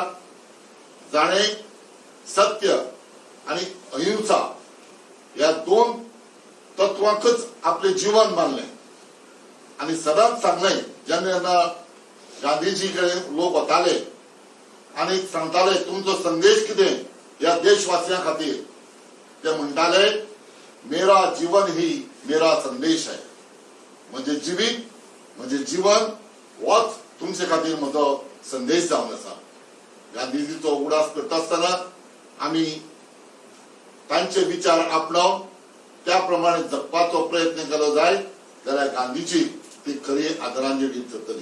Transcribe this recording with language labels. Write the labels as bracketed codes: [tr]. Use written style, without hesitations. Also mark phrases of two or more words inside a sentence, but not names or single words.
[kok] जाणे सत्य आणि अहिंसा या दोन तत्वांकच आपले जीवन मानले आणि सदांच सांगले। जेन्ना गांधीजी कडेन लोक वताले आणि सांगताले तुमचो संदेश कितें या देशवासियां खातीर, ते म्हणटाले [hi] मेरा जीवन ही मेरा संदेश है, [kok] म्हणजे जीवित म्हणजे जीवन होच तुमचे खातीर म्हजो संदेश जावन आसा। गांधीजीचो उगडास करता आसतना आमी तांचे विचार आपणावन त्या प्रमाणे जगपाचो प्रयत्न केलो जाय जाल्यार गांधीजी ती खरी आदरांजली जातली।